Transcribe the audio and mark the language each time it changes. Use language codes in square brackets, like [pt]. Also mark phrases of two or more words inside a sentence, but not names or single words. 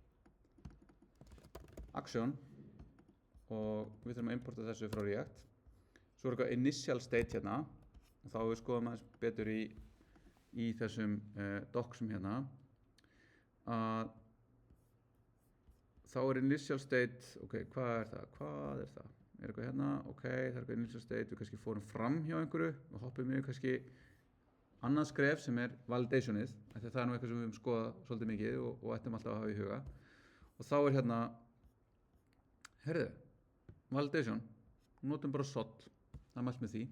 [is] Action og við þurfum að importa þessu frá React. Svo er eitthvað [en] initial state [is] hérna og þá við skoðum aðeins betur í þessum docsum hérna að þá er [en] initial state, [is] ok, hvað er það? Er eitthvað hérna, ok, það er eitthvað [en] initial state, [is] við kannski fórum fram hjá einhverju og hoppum yfir kannski annað skref sem er validationið, það er nú eitthvað sem við höfum skoðað svolítið mikið og ættum alltaf að hafa í huga. Og þá er hérna, herðu, validation, notum bara SOT, það er mælt með því.